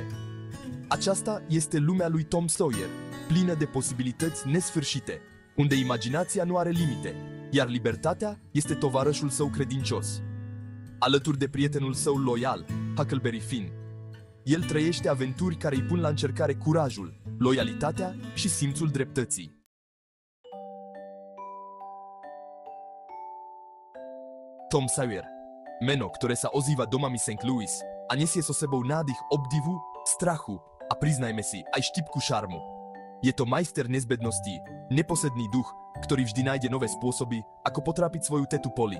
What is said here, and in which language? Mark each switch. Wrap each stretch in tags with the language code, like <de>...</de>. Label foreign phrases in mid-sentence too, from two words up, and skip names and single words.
<ro>Aceasta este lumea lui Tom Sawyer, plină de posibilități nesfârșite, unde imaginația nu are limite, iar libertatea este tovarășul său credincios. Alături de prietenul său loial, Huckleberry Finn, el trăiește aventuri care îi pun la încercare curajul, loialitatea și simțul dreptății.</ro> <sk>Tom Sawyer, meno, ktoré sa ozýva domami St. Louis a nesie so sebou nádych obdivu, strachu a priznajme si aj štipku šarmu. Je to majster nezbedností, neposedný duch, ktorý vždy nájde nové spôsoby, ako potrápiť svoju tetu Polly.</sk>